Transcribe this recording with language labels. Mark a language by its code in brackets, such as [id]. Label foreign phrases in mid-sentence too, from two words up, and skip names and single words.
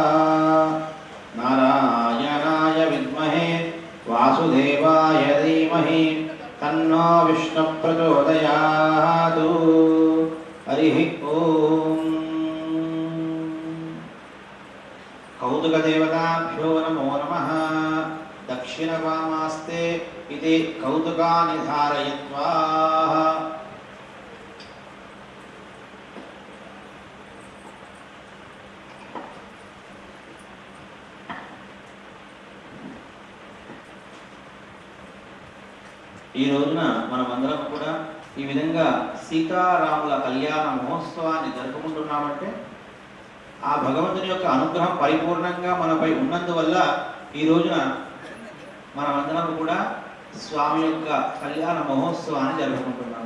[sa] नारायणाय विद्महे वासुदेवाय धीमहि तन्नो विष्णु प्रचोदयात्। हरिः ओम्। कौतुकदेवताभ्यो नमो नमः। दक्षिणवामास्ते इति कौतुकानि धारयित्वा [te] ఈ రోజున మనమందరం కూడా ఈ విధంగా సీతారాముల కళ్యాణ మహోత్సవాన్ని జరుపుకుంటున్నామంటే ఆ భగవంతుని యొక్క అనుగ్రహం పరిపూర్ణంగా మనపై ఉన్నందువల్ల ఈ రోజున మనమందరం కూడా స్వామి యొక్క కళ్యాణ మహోత్సవాన్ని జరుపుకుంటున్నాము.